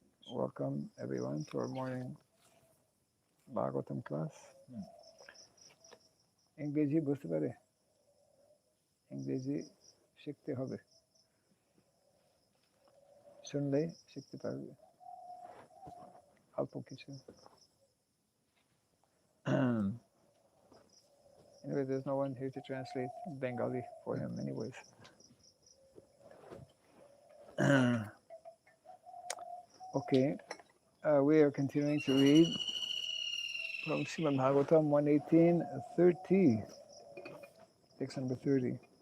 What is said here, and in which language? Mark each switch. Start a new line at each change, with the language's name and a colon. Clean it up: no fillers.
English: Welcome everyone to our morning Bhagavatam class.
Bangla: ইংরেজি বুঝতে পারে, ইংরেজি শিখতে হবে, শুনলে শিখতে পারবে অল্প কিছু।
English: Anyway, there's no one here to translate Bengali for him anyways. Okay, we are continuing to read from Srimad Bhagavatam 118:30, text number 30.